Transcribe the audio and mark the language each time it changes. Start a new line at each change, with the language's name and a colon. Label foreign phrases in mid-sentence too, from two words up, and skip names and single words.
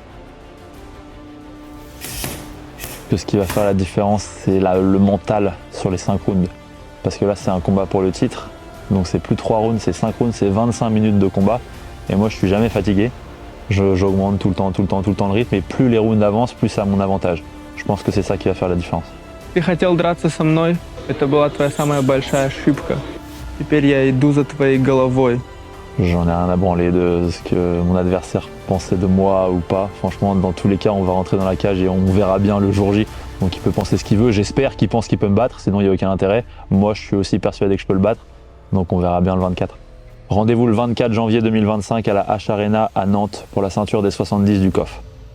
French: Que ce qui va faire la différence, c'est le mental sur les 5 rounds. Parce que là, c'est un combat pour le titre. Donc c'est plus 3 rounds, c'est 5 rounds, c'est 25 minutes de combat. Et moi, je suis jamais fatigué. J'augmente tout le temps le rythme. Et plus les rounds avancent, plus c'est à mon avantage. Je pense que c'est ça qui va faire la différence.
Russian: Ты хотел драться со мной, это была твоя самая большая ошибка. Теперь я иду за твоей головой.
French: J'en ai rien à branler de ce que mon adversaire pensait de moi ou pas. Franchement, dans tous les cas, on va rentrer dans la cage et on verra bien le jour J. Donc il peut penser ce qu'il veut. J'espère qu'il pense qu'il peut me battre, sinon il n'y a aucun intérêt. Moi, je suis aussi persuadé que je peux le battre. Donc on verra bien le 24. Rendez-vous le 24 janvier 2025 à la H Arena à Nantes pour la ceinture des 70 du KOF.